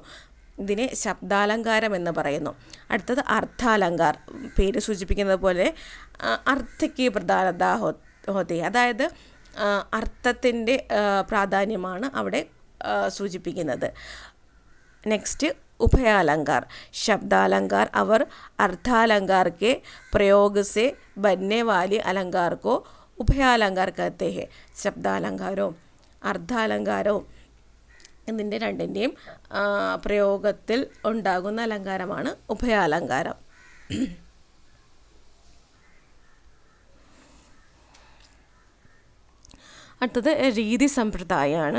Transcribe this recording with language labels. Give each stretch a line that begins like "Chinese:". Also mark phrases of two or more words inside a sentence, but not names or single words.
Malayalam: ഇതിനെ ശബ്ദാലങ്കാരം എന്ന് പറയുന്നു. അടുത്തത് അർത്ഥാലങ്കാർ. പേര് സൂചിപ്പിക്കുന്നത് പോലെ അർത്ഥയ്ക്ക്
Hindi: प्रधानता होते,
Malayalam: അതായത് അർത്ഥത്തിൻ്റെ പ്രാധാന്യമാണ് അവിടെ സൂചിപ്പിക്കുന്നത്.
Hindi: നെക്സ്റ്റ് उभयालंकार. शब्दालंकार और अर्थालंकार के प्रयोग से बनने वाले अलंकार को उभयालंकार कहते हैं.
Malayalam: ശബ്ദാലങ്കാരവും അർത്ഥാലങ്കാരവും ഇതിൻ്റെ രണ്ടിൻ്റെയും പ്രയോഗത്തിൽ ഉണ്ടാകുന്ന അലങ്കാരമാണ് ഉഭയാലങ്കാരം. അടുത്തത് രീതി സമ്പ്രദായമാണ്.